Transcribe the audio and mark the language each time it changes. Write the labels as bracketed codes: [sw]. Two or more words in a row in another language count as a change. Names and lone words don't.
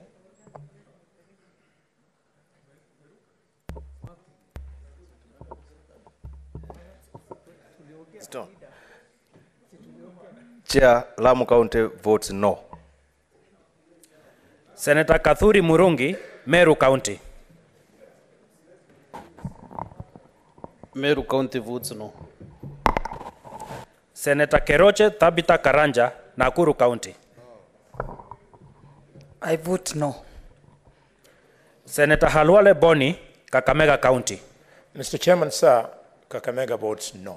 [en] Stop. Chair, Lamu County votes no. Senator Kathuri Murungi, Meru County. Meru County votes no. Senator Keroche Tabita Karanja, Nakuru County. I vote no. Senator Halwale Boni, Kakamega County. Mr. Chairman, sir, Kakamega votes no.